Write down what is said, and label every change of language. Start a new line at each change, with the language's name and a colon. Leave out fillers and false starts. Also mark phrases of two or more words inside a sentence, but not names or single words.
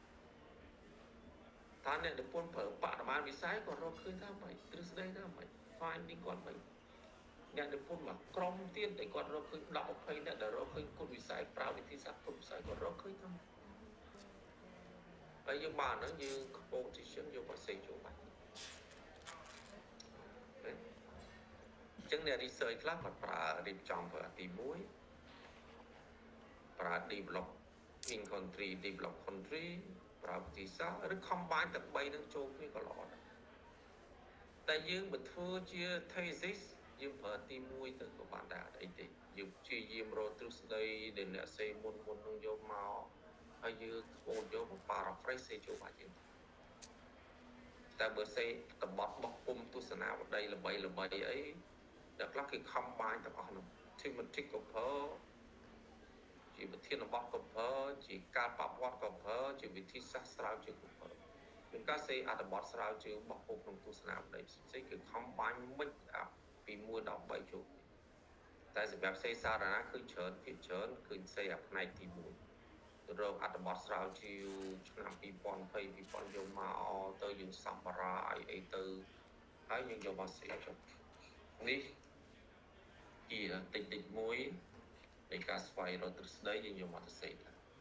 Khmer: តើអ្នកនិពន្ធប្រើបរិមាណវិស័យគាត់រកឃើញថាម៉េចទ្រឹស្ដីថាម៉េច finding គាត់ម៉េចអ្នកនិពន្ធមកក្រុមទៀតតែគាត់រកឃើញ10 20អ្នកដែលរកឃើញគុណវិស័យប្រើវិធីសាស្ត្រគុណវិស័យគាត់រកឃើញថាហើយយើងបានហ្នឹងយើង composition យកមកសេចូលបាច់ចឹងអ្នក research ខ្លះគាត់ប្រើរៀបចំប្រើទី1ប្រើ
English: develop in country develop country
Khmer: ប្រើវិធីសាស្ត្រឬ combine ទាំង3នឹងចូលគ្នាក៏ល្អដែរតែយើងបើធ្វើជា thesis យើងប្រើទី1ទៅក៏បានដែរអីទេយើងព្យាយាមរកទ្រឹស្ដីដែលអ្នកសេមុននឹងយកមកហើយយើងធ្វើយក paraphrase សេចូលបាច់ យើងតែបើសេតបត់បោះពុំទស្សនាវដ្តីល្បីអីតែខ្លះគេ combine ទាំងអស់នោះ thematic ក៏ប្រើជាវិធានបទក៏ ប្រើជាការបប្រវត្តិក៏ប្រើជាវិធីសាស្ត្រស្រាវជ្រាវក៏ប្រើមានការសេអត្ថបទស្រាវជ្រាវបោះពុំ ក្នុងទស្សនាវដ្តីផ្សេងៗគឺ
English: combine mix up
Khmer: ពី1ដល់3ចូលតែសម្រាប់សេសារណាគឺច្រើនភាគច្រើនគឺសេអាផ្នែកទី1ទៅរកអត្ថបទស្រាវជ្រាវឆ្នាំ2020 2000យកមកទៅយើងសម្បារាអីទៅហើយយើងយកមកសេចុះនេះជាតិចមួយនៃការស្វែងរកទ្រឹស្ដីយើងយកមកទៅសេដែរ